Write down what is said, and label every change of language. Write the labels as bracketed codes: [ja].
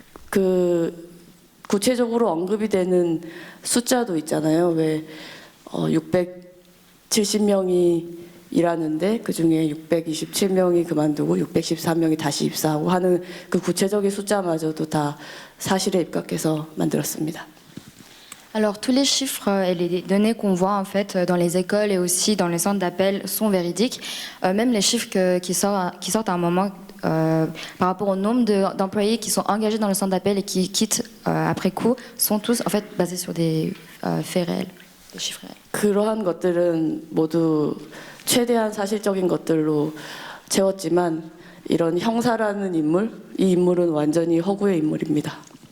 [ko] 그 구체적으로 언급이 되는 숫자도 있잖아요. 왜 670명이 일하는데 그중에 627명이 그만두고 614명이 다시 입사하고 하는 그 구체적인 숫자마저도 다 사실에 입각해서 만들었습니다. [fr] Alors tous les chiffres et les données qu'on voit en fait dans les écoles et aussi dans les centres d'appel sont véridiques. Même les chiffres qui sortent à un moment par rapport au nombre d'employés qui sont engagés dans le centre d'appel et qui quittent après coup sont tous en fait basés sur des faits réels, des chiffres réels. [ko] 그러한 것들은 모두 최대한 사실적인 것들로 채웠지만 이런 형사라는 인물, 이 인물은 완전히 허구의 인물입니다.